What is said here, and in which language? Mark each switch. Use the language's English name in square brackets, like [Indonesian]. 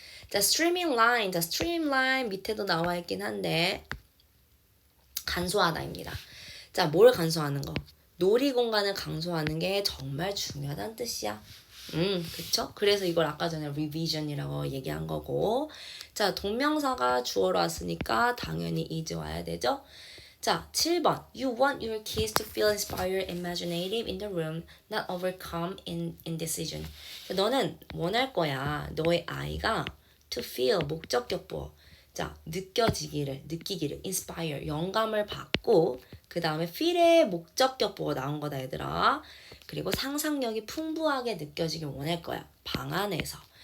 [Korean] 자, streamline. 자, streamline 밑에도 나와 있긴 한데 간소하다입니다. 자, 뭘 간소하는 거? 놀이 공간을 간소하는 게 정말 중요하다는 뜻이야. 그쵸? 그래서 이걸 아까 전에 revision이라고 얘기한 거고. 자, 동명사가 주어로 왔으니까 당연히 is 와야 되죠? 자, 7번. [English] You want your kids to feel inspired and imaginative in the room, not overcome in indecision. [Korean] 자, 너는 원할 거야. 너의 아이가 to feel, 목적격 보어. 자, 느끼기를, inspire, 영감을 받고, 그 다음에 feel의 목적격 보어 나온 거다, 얘들아. 그리고 상상력이 풍부하게 느껴지길 원할 거야. 방 안에서.